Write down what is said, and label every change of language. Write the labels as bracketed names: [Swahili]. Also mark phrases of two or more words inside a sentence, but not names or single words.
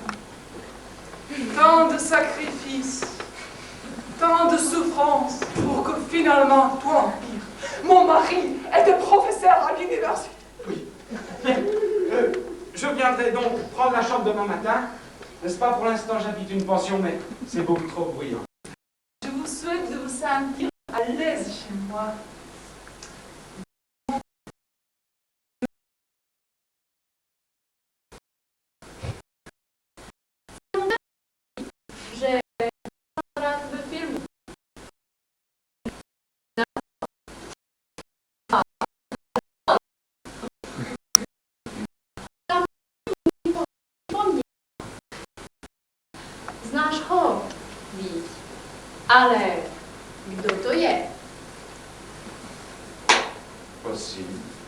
[French] Tant de sacrifices, tant de souffrances pour que finalement, toi, Empire, mon mari était professeur à l'université. Oui. Bien. Je viendrai donc prendre la chambre demain matin. N'est-ce pas, pour l'instant, j'habite une pension, mais c'est beaucoup trop bruyant. Je vous souhaite de vous sentir à l'aise chez moi. [Czech] Že rád ve filmu. Znáš ho, víš, ale kdo to je? [French] Possible.